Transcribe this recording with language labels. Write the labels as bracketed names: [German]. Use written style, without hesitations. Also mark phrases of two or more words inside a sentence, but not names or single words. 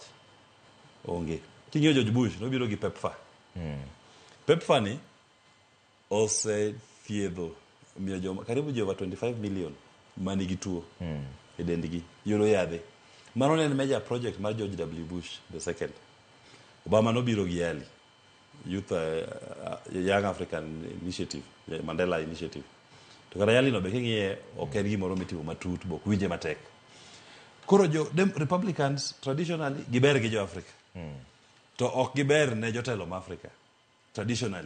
[Luo (Kenya and Tanzania)] Onge. King'iyo George Bush nobiro gi PEPFAR. PEPFAR ni thiedho miyo joma karibu joma 25 million manigi tuo e dendgi yudo yadhe. Mano ne [English] major project [Luo (Kenya and Tanzania)] mar George W. Bush the second. Obama nobiro gi YALI, Youth Young African Initiative, Mandela Initiative. To kata YALI no be king'iye ok en gimoro mitimo matut, bok winje matek. Koro Republicans traditionally giber gi jo Afrika. To ok giber ne jotelo ma Afrika traditionally.